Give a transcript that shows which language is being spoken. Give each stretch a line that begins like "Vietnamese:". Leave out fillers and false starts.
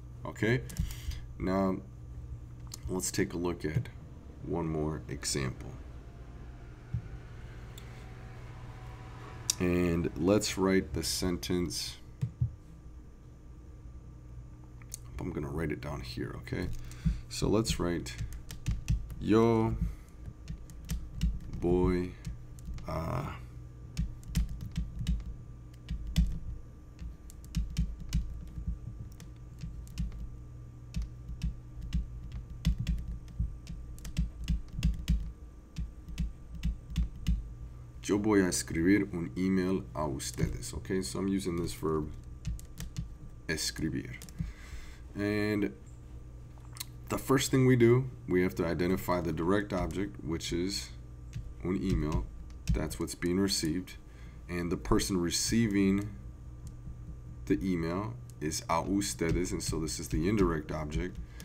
English: Okay, now let's take a look at one more example. And let's write the sentence. I'm going to write it down here, okay? So let's write,
Spanish: yo voy a Yo voy a escribir un email a ustedes.
English: Okay, so I'm using this verb escribir. And the first thing we do, we have to identify the direct object, which is un email. That's what's being received. And the person receiving the email is a ustedes, and so this is the indirect object.